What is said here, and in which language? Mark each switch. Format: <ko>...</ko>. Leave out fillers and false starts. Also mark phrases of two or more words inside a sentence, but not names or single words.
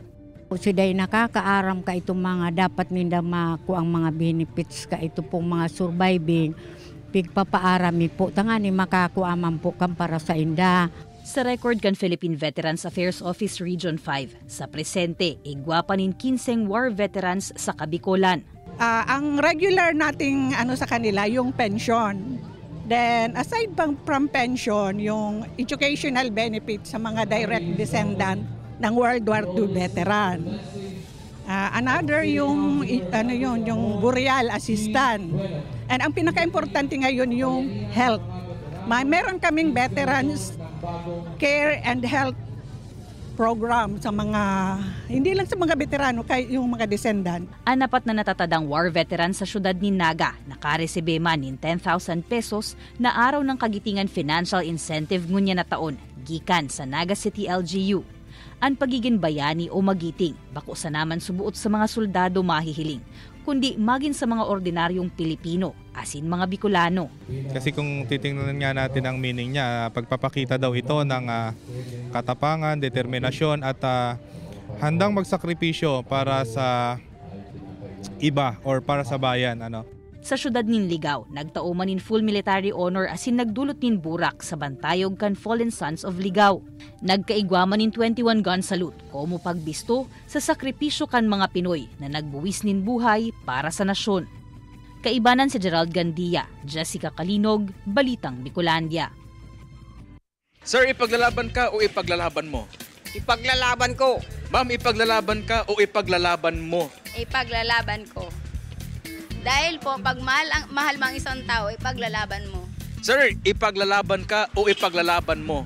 <bik>Siday nakakaaram ka itong mga dapat ninda makuha ang mga benefits ka ito pong mga surviving. Pigpapaarami po tangani makakuha man po kan para sa inda. Sa record kan Philippine Veterans Affairs Office Region 5, sa presente, igwapanin 15 war veterans sa Kabikolan.</bik> <tl>Ang regular nating sa kanila yung pension.</tl> <en>Then aside from pension,</en> <tl>yung</tl> <en>educational benefit</en> <tl>sa mga</tl> <en>direct descendant</en> <tl>ng World War II veteran. Another yung yung</tl> <en>burial assistant.</en> <tl>And ang pinaka-importante ngayon yung health. Meron kaming</tl> <en>veterans care and health program</en> <tl>sa mga, hindi lang sa mga veterano, kay yung mga descendant.</tl> <bik>Anapat na natatadang war veteran sa syudad ni Naga, nakaresebe man nin 10,000 pesos na</bik> <tl>araw ng kagitingan</tl> <en>financial incentive</en> <bik>ngunya na taon, gikan sa Naga City LGU. Ang pagiging bayani o magiting, bako sa naman subuot sa mga soldado mahihiling, kundi maging sa mga ordinaryong Pilipino, asin mga Bicolano.</bik> <tl>Kasi kung titingnan nga natin ang meaning niya, pagpapakita daw ito ng katapangan, determinasyon at handang magsakripisyo para sa iba or para sa bayan.</tl> <bik>Sa syudad nin Ligao, nagtao man in</bik> <en>full military honor</en> <bik>asin nagdulot nin burak sa bantayog kan Fallen Sons of Ligao. Nagkaigwa man in 21</bik> <en>gun salute,</en> <bik>komo pagbisto sa sakripisyo kan mga Pinoy na nagbuwis nin buhay para sa nasyon. Kaibanan si Gerald Gandia, Jessica Kalinog, Balitang Bicolandia.</bik> <tl>Sir, ipaglalaban ka o ipaglalaban mo? Ipaglalaban ko. Ma'am, ipaglalaban ka o ipaglalaban mo? Ipaglalaban ko. Dahil po, pag mahal mang isang tao, ipaglalaban mo. Sir, ipaglalaban ka o ipaglalaban mo?</tl>